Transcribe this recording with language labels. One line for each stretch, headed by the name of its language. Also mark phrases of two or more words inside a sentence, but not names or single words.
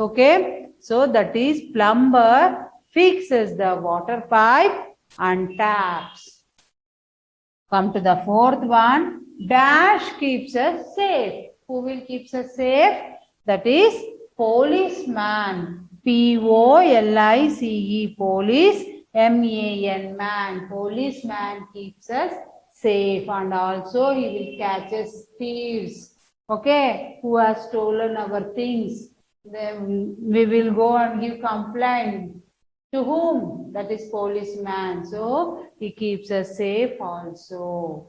English: Okay, so that is plumber fixes the water pipe and taps. Come to the fourth one. Dash keeps us safe. Who will keep us safe? That is policeman. P-O-L-I-C-E, police. M-A-N, man. Policeman keeps us safe, and also he will catch us thieves, okay, who has stolen our things. Then we will go and give complaint. To whom? That is policeman. So he keeps us safe also.